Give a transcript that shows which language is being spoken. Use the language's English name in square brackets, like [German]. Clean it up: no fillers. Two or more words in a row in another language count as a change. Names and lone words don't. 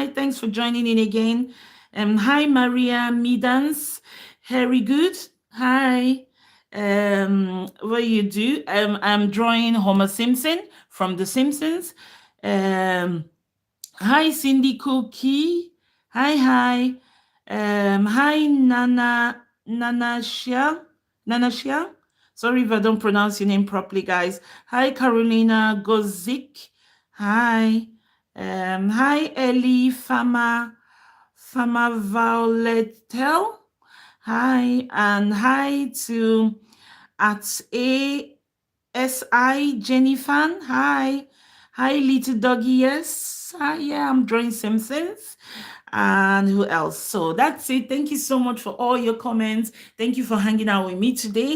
[English] Thanks for joining in again. Hi, Maria Midans. Harry Good. Hi. What you do? I'm drawing Homer Simpson from The Simpsons. Hi, Cindy Cookie. Hi. Hi, Nanashia. Sorry if I don't pronounce your name properly, guys. Hi, Carolina Gozik. Hi. Hi, Ellie Fama Violetel. Hi, and hi to at ASI Jenny Fan. Hi, little doggy. Yes, yeah, I'm drawing Simpsons. And who else? So that's it. Thank you so much for all your comments. Thank you for hanging out with me today.